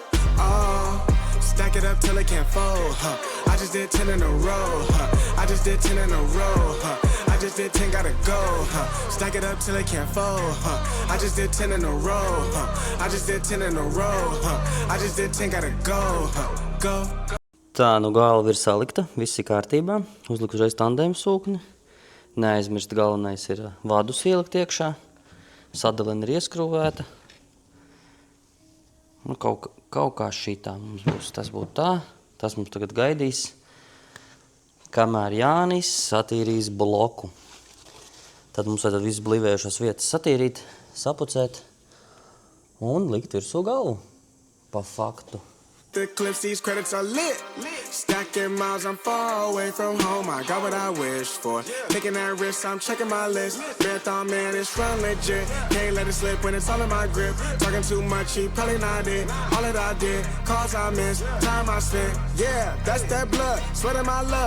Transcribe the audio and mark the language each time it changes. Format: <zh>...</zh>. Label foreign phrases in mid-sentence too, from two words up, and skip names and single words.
<en>Stack it up till it can't fold, I just did 10 in a row, I just did 10 in a row, I just did 10, gotta go, Stack it up till it can't fold, I just did 10 in a row, I just did 10 in a row, I just did 10, gotta go.</en> <lv>Tā, nu galva ir salikta, viss ir kārtībā. Uzliku uzreiz tandēmu sūkni. Neaizmirst, galvenais ir vadus ielikt iekšā. Sadalena ir ieskrūvēta. Nu, kaut kā šitā mums būs. Tas būtu tā. Tas mums tagad gaidīs. Kamēr Jānis satīrīs bloku. Tad mums vajadzētu visu blīvējušās vietas satīrīt, sapucēt un likt virsū galvu. Pa faktu.</lv> <en>The clips, these credits are lit. Stacking miles, I'm far away from home. I got what I wished for. Taking that risk, I'm checking my list. Marathon man, it's run legit. Can't let it slip when it's all in my grip. Talking too much, he probably not it. All that I did, calls I missed, time I spent. Yeah, that's that blood, sweating my love.</en>